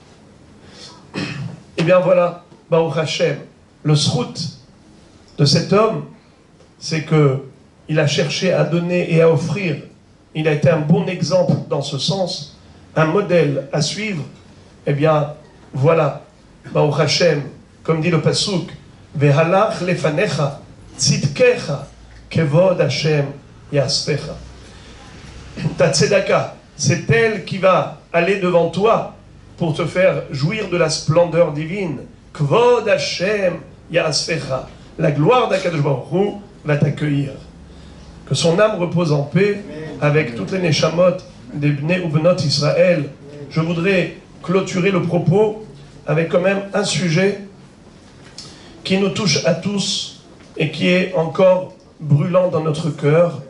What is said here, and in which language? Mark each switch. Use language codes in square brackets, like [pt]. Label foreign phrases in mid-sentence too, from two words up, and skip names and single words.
[fr] Eh bien voilà, [he] ברוך השם, [fr] le srout de cet homme, c'est qu'il a cherché à donner et à offrir. Il a été un bon exemple dans ce sens, un modèle à suivre. Eh bien, voilà, [he] ברוך השם, [fr] comme dit le [he] פסוק, והלך לפניך, צדקך, כבוד ה' יאספך. [fr] Ta tzedaka, c'est elle qui va aller devant toi pour te faire jouir de la splendeur divine. [he] כבוד ה' יאספך. [fr] La gloire d' [he] הקדוש ברוך הוא [fr] va t'accueillir. Que son âme repose en paix avec toutes les neshamot des Bnei ou [he] בנות ישראל. [fr] Je voudrais clôturer le propos avec quand même un sujet qui nous touche à tous et qui est encore brûlant dans notre cœur.